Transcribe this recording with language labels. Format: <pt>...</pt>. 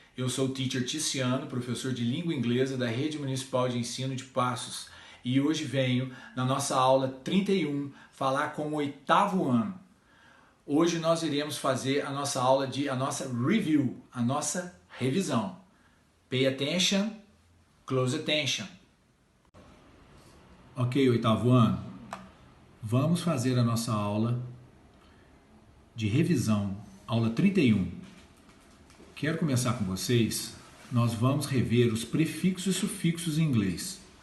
<pt>Eu sou o Teacher Ticiano, professor de língua inglesa da Rede Municipal de Ensino de Passos, e hoje venho, na nossa aula 31, falar com o 8º ano. Hoje nós iremos fazer a nossa aula a nossa review, a nossa revisão.</pt> <en>Pay attention, close attention.</en> <pt>Ok, 8º ano, vamos fazer a nossa aula de revisão, aula 31. Quero começar com vocês, nós vamos rever os prefixos e sufixos em inglês.</pt>